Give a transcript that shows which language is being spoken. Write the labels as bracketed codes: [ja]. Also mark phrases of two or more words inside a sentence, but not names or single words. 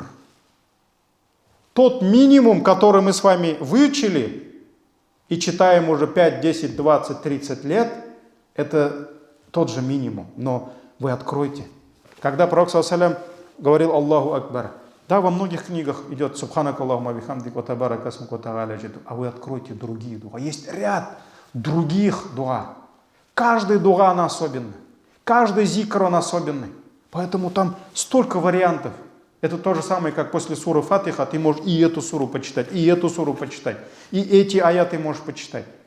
[ru] Тот минимум, который мы с вами выучили и читаем уже 5, 10, 20, 30 лет, это тот же минимум. Но вы откройте. Когда пророк, [ar] صلى الله عليه وسلم, говорил الله أكبر, [ru] да, во многих книгах идет [ar] سبحانك اللهم وبحمدك وتبارك اسمك وتعالى جدك. [ru] А вы откройте другие дуа. Есть ряд других дуа. Каждый дуа она особенный. Каждый зикр он особенный. Поэтому там столько вариантов. Это то же самое, как после суры Фатиха ты можешь и эту суру почитать, и эту суру почитать, и эти аяты можешь почитать.